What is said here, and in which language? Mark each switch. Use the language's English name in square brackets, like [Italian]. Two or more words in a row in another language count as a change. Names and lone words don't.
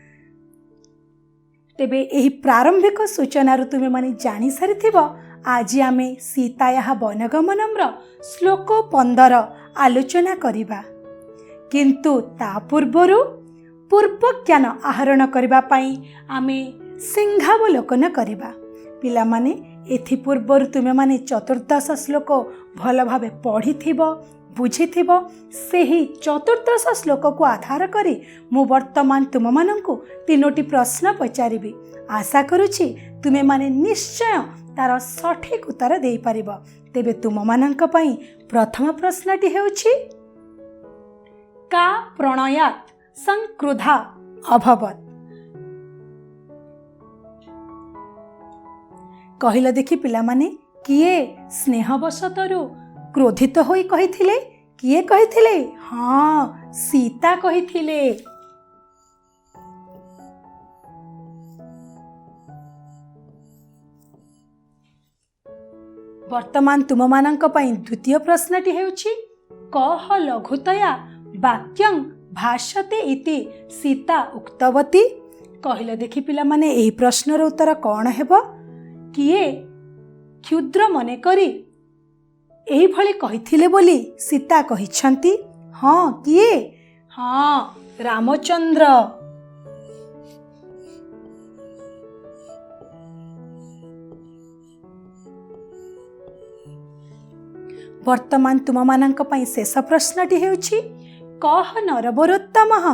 [Odia] ତେବେ ଏହି ପ୍ରାରମ୍ଭିକ ସୂଚନା ରୁ ତୁମେ ମାନେ ଜାଣି ସାରିଥିବ ଆଜ ଆମେ ସୀତାୟା ବନଗମନମ୍ର ଶ୍ଳୋକ 15 ଆଲୋଚନା କରିବା। କିନ୍ତୁ ତା ପୂର୍ବରୁ ପୂର୍ବ ଜ୍ଞାନ ଆହରଣ କରିବା ପାଇଁ ଆମେ ସିଂହାବଲୋକନ କରିବା। ପିଲା ମାନେ ଏଥି ପୂର୍ବରୁ ତୁମେ ମାନେ ଚତୁର୍ଦ୍ଦଶ ଶ୍ଳୋକ ଭଲ ଭାବେ ପଢ଼ିଥିବ, ବୁଝିଥିବ। ସେହି ଚତୁର୍ଦ୍ଦଶ ଶ୍ଳୋକ କୁ ଆଧାର କରି ମୁଁ ବର୍ତ୍ତମାନ ତୁମ ମାନଙ୍କୁ 3ଟି ପ୍ରଶ୍ନ ପଚାରିବି। ଆଶା କରୁଛି ତୁମେ ମାନେ ନିଶ୍ଚୟ ତାର ସଠିକ ଉତ୍ତର ଦେଇ ପାରିବ। ତେବେ ତୁମ ମାନଙ୍କ ପାଇଁ ପ୍ରଥମ ପ୍ରଶ୍ନଟି ହେଉଛି କା [Sanskrit] प्रणयात् संक्रुधा अभवत्। [Odia] କହିଲ ଦେଖି ପିଲା ମାନେ କିଏ ସ୍ନେହବଶତଃରୁ କ୍ରୋଧିତ ହୋଇ କହିଥିଲେ? କିଏ କହିଥିଲେ? ହଁ, ସୀତା କହିଥିଲେ। ବର୍ତ୍ତମାନ ତୁମ ମାନଙ୍କ ପାଇଁ ଦ୍ୱିତୀୟ ପ୍ରଶ୍ନଟି ହେଉଛି କହ [Sanskrit] लघुतया वाक्यं भाष्यते इति सीता उक्तवती। [Odia] କହିଲ ଦେଖି ପିଲା ମାନେ ଏହି ପ୍ରଶ୍ନର ଉତ୍ତର କଣ ହେବ? କିଏ କ୍ଷୁଦ୍ର ମନେ କରି ଏହି ଭଳି କହିଥିଲେ ବୋଲି ସୀତା କହିଛନ୍ତି? ହଁ, କିଏ? ହଁ, ରାମଚନ୍ଦ୍ର। ବର୍ତ୍ତମାନ ତୁମ ମାନଙ୍କ ପାଇଁ ଶେଷ ପ୍ରଶ୍ନଟି ହେଉଛି କହ ନରବରୋତ୍ତମଃ।